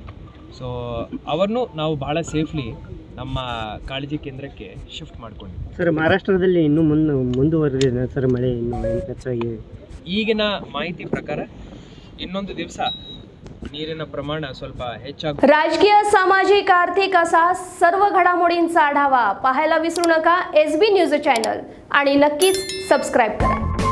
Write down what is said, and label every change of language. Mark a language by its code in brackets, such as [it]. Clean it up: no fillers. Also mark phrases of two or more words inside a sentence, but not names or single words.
[kn] ಸೊ ಅವರನ್ನು ನಾವು ಭಾಳ ಸೇಫ್ಲಿ ನಮ್ಮ ಕಾಳಜಿ ಕೇಂದ್ರಕ್ಕೆ ಶಿಫ್ಟ್ ಮಾಡ್ಕೊಂಡಿದ್ದೀವಿ. ಸರ್, ಮಹಾರಾಷ್ಟ್ರದಲ್ಲಿ ಇನ್ನೂ ಮುಂದುವರೆದಿದೆ ಸರ್ ಮಳೆ ಇನ್ನೂ ಹೆಚ್ಚಾಗಿ? ಈಗಿನ ಮಾಹಿತಿ ಪ್ರಕಾರ ಇನ್ನೊಂದು ದಿವಸ ನೀರಿನ प्रमाण ಸ್ವಲ್ಪ ಹೆಚ್ಚಾಗುತ್ತೆ. [mr] राजकीय, सामाजिक, आर्थिक असा सर्व घडामोडींचा आढावा पाहायला विसरू नका SB न्यूज चॅनल आणि नक्कीच सबस्क्राईब करा.